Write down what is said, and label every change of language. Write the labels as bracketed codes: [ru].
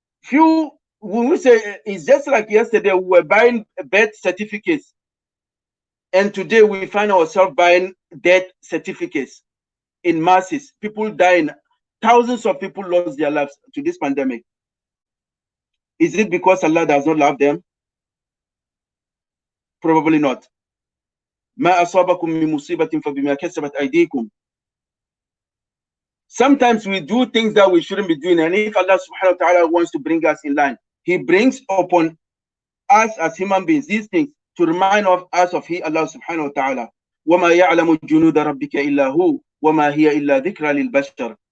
[en] When we say it's just like yesterday, we were buying birth certificates, and today we find ourselves buying death certificates in masses. People dying, thousands of people lost their lives to this pandemic. Is it because Allah does not love them? Probably not. [ar] ما أصابكم من مصيبة فبما كسبت أيديكم. [en] Sometimes we do things that we shouldn't be doing, and if Allah subhanahu wa ta'ala wants to bring us in line, He brings upon us as human beings these things to remind us of Allah subhanahu wa ta'ala. [ar] وَمَا يَعْلَمُ جُنُودَ رَبِّكَ إِلَّا هُ وَمَا هِيَ إِلَّا ذِكْرَى لِلْبَشَرِ.